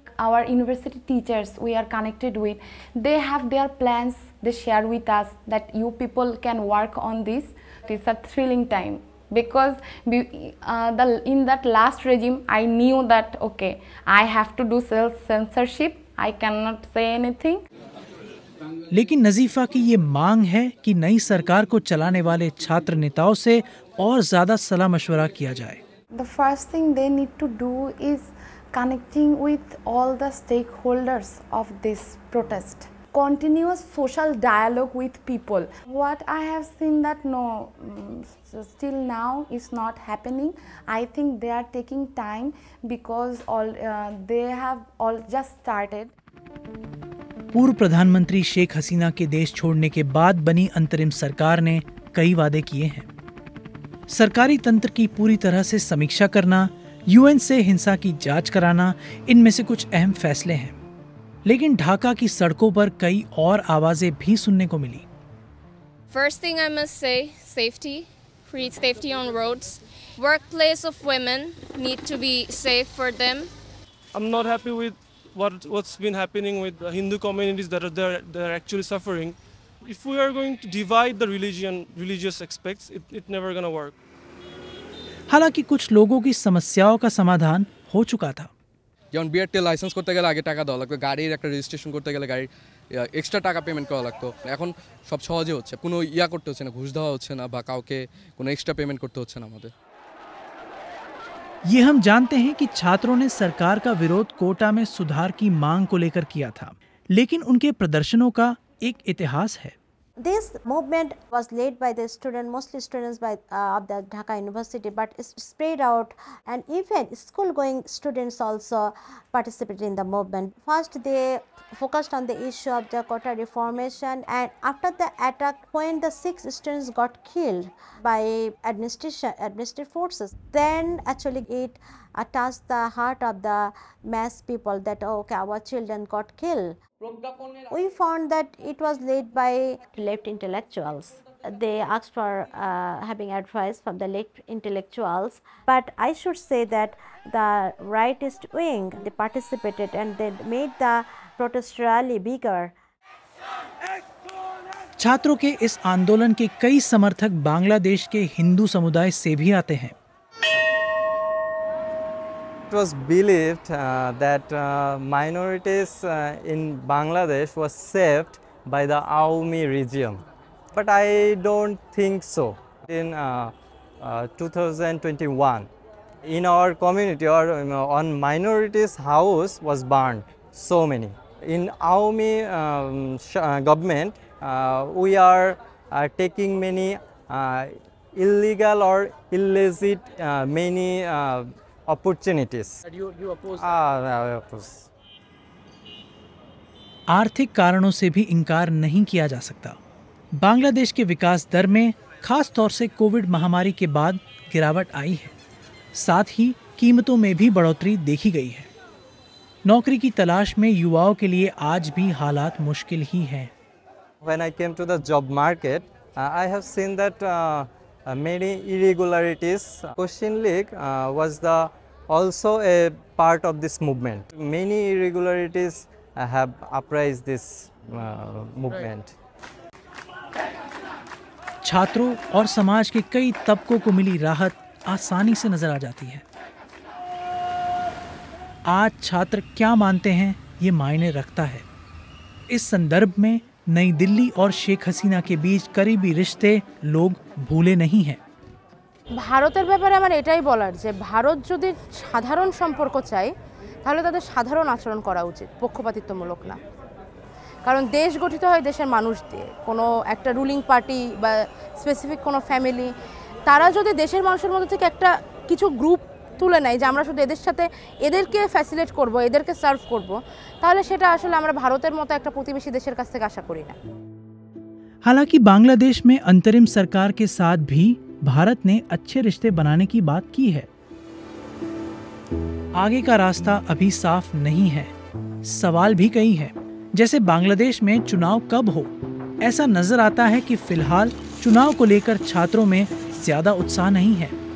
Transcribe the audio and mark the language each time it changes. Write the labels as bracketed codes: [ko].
[en] our university teachers we are connected with, they have their plans, they share with us that you people can work on this. It's a thrilling time because in that last regime I knew that okay, I have to do self-censorship, I cannot say anything. [hi] लेकिन नजीफा की ये मांग है कि नई सरकार को चलाने वाले छात्र नेताओं से और ज्यादा सलाह मशवरा किया जाए। [en] The first thing they need to do is connecting with all the stakeholders of this protest. Continuous social dialogue with people. What I have seen that still now is not happening. I think they are taking time because they have all just started. [hi] पूर्व प्रधानमंत्री शेख हसीना के देश छोड़ने के बाद बनी अंतरिम सरकार ने कई वादे किए हैं। सरकारी तंत्र की पूरी तरह से समीक्षा करना, यूएन से हिंसा की जांच कराना, इनमें से कुछ अहम फैसले हैं। लेकिन ढाका की सड़कों पर कई और आवाजें भी सुनने को मिली। [en] First thing I must say, safety, create safety on roads. Workplace of women need to be safe for them. I'm not happy with what's been happening with the Hindu communities that they're actually suffering. If we are going to divide the religious aspects, it's never going to work. [hi] हालांकि कुछ लोगों की समस्याओं का समाधान हो चुका था। [bn] যেমন বিআরটি লাইসেন্স করতে গেলে আগে টাকা দেওয়া লাগতো, গাড়ির একটা রেজিস্ট্রেশন করতে গেলে গাড়ির এক্সট্রা টাকা পেমেন্ট করা লাগতো। এখন সব সহজে হচ্ছে, কোনো করতে হচ্ছে না, ঘুষ দেওয়া হচ্ছে না বা কাউকে কোনো এক্সট্রা পেমেন্ট করতে হচ্ছে না আমাদের। [hi] ये हम जानते हैं कि छात्रों ने सरकार का विरोध कोटा में सुधार की मांग को लेकर किया था, लेकिन उनके प्रदर्शनों का एक इतिहास है। [en] This movement was led by the mostly students of the Dhaka University, but it's spread out, and even school-going students also participated in the movement. First, they focused on the issue of the quota reformation, and after the attack, when the 6 students got killed by administrative forces, then actually it touched the heart of the mass people that okay, our children got killed. We found that it was led by left intellectuals. They asked for having advice from the left intellectuals, but I should say that the rightist wing, they participated and they made the protest rally bigger. [hi] छात्रों के इस आंदोलन के कई समर्थक बांग्लादेश के हिंदू समुदाय से भी आते हैं। [en] It was believed that minorities in Bangladesh was saved by the Aumi regime, but I don't think so. In 2021, in our community or on minorities' house was burned, so many. In Aumi government, we are taking many illegal or illicit many opportunities. You oppose I oppose. [hi] आर्थिक कारणों से भी इनकार नहीं किया जा सकता। बांग्लादेश के विकास दर में खास तौर से कोविड महामारी के बाद गिरावट आई है। साथ ही कीमतों में भी बढ़ोतरी देखी गई है। नौकरी की तलाश में युवाओं के लिए आज भी हालात मुश्किल ही हैं। [en] When I came to the job market, I have seen that many irregularities. Question League was also a part of this movement. Many irregularities have uprised this movement. [hi] छात्रों और समाज के कई तबकों को मिली राहत आसानी से नजर आ जाती है। आज छात्र क्या मानते हैं ये मायने रखता है। इस संदर्भ में नई दिल्ली और शेख हसीना के बीच करीबी रिश्ते लोग भूले नहीं हैं। [bn] ভারতের ব্যাপারে আমার এটাই বলার যে ভারত যদি সাধারণ সম্পর্ক চায় তাহলে তাদের সাধারণ আচরণ করা উচিত, পক্ষপাতিত্বমূলক না। কারণ দেশ গঠিত হয় দেশের মানুষ দিয়ে, কোনো একটা রুলিং পার্টি বা স্পেসিফিক কোনো ফ্যামিলি তারা যদি দেশের মানুষের মধ্যে থেকে একটা কিছু গ্রুপ তুলে নেয় যে আমরা শুধু এদের সাথে এদেরকে ফ্যাসিলিটেট করব, এদেরকে সার্ভ করব, তাহলে সেটা আসলে আমরা ভারতের মতো একটা প্রতিবেশী দেশের কাছ থেকে আশা করি না। [hi] हालांकि बांग्लादेश में अंतरिम सरकार के साथ भी भारत ने अच्छे रिश्ते बनाने की बात की है। आगे का रास्ता अभी साफ नहीं है। सवाल भी कई हैं, जैसे बांग्लादेश में चुनाव कब हो। ऐसा नजर आता है कि फिलहाल चुनाव को लेकर छात्रों में ज्यादा उत्साह नहीं है।